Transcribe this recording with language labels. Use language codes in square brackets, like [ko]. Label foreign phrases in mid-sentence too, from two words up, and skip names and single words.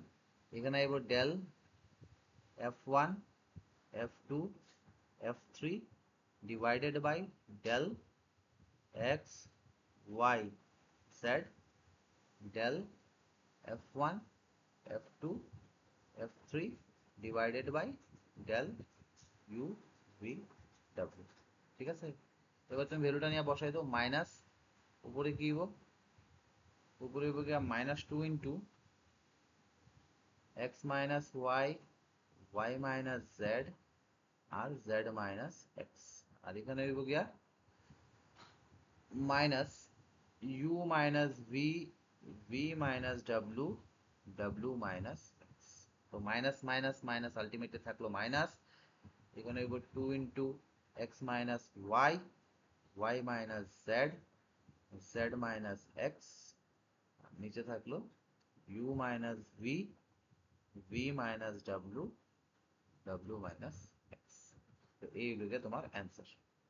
[bn] এখানে আইব [en] del F1 F2 F3 divided by del XYZ del F1 F2 F3 divided by del UVW. [bn] ঠিক আছে, এবার তুমি ভ্যালুটা নিয়ে বসাই দাও। মাইনাস উপরে কি হইব, উপরে হইব গিয়া -2 ইন্টু x - y, y - z, আর z - x। আর এখানে হইব গিয়া মাইনাস u - v, v - w, w - x। তো মাইনাস মাইনাস মাইনাস আলটিমেটলি থাকলো মাইনাস। এখানে হইব 2 ইন্টু x - y, y - z, z - x। নিচে থাকলো u - v, v - w, w - x। তো এই হলো গিয়ে তোমার অ্যান্সার।